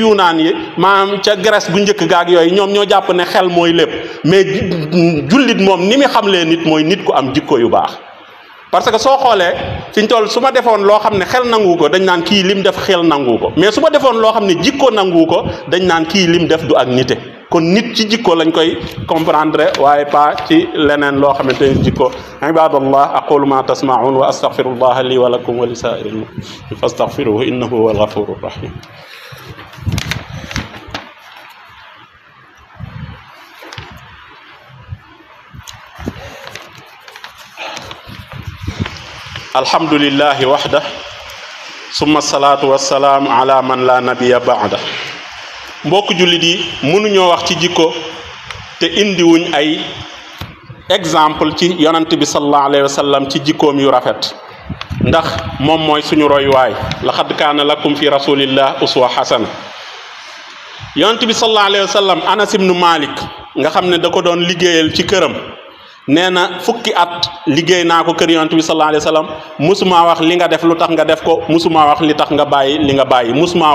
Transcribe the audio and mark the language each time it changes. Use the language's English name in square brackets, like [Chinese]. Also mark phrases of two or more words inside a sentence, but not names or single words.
[Wolof] Yunaan yi maanaam ca Grèce bu njëkk gaag yooyu ñoom ñoo jàpp ne xel mooy lépp mais jullit moom ni muy xamlee nit mooy nit ku am jikko yu baax [French] parce que [Wolof] soo xoolee fi ñu toll su ma defoon loo xam ne xel nangu ko dañ naan kii lim def xel nangu ko mais su ma defoon loo xam ne jikko nangu ko dañ naan kii lim def du ak nite kon nit ci jikko lañ koy comprendre waaye pas ci leneen loo xamante ni jikko [Arabic] عباد الله أقول ما تسمعون وأستغفر الله لي ولكم ولسائر المؤمنين فاستغفروه إنه هو الغفور الرحيم الحمد لله وحده ثم الصلاة والسلام على من لا نبي بعده [Wolof] mbokk jullit yi mënuñoo wax ci jikko te indiwuñ ay exemple ci yonant bi [Arabic] صلى الله عليه وسلم [Wolof] ci jikkoom yu rafet ndax moom mooy suñu royuwaay [Arabic] لقد كان لكم في رسول الله أسوة حسنة [Wolof] yonant bi [Arabic] صلى الله عليه وسلم [Wolof] Anas ibnu Malik nga xam ne da ko doon liggéeyal ci këram nee na fukki at liggéey naa ko kër yonent bi [Arabic] صلى الله عليه وسلم [Wolof] musuma wax li nga def lu tax nga def ko musuma wax li tax nga bàyyi li nga bàyyi musuma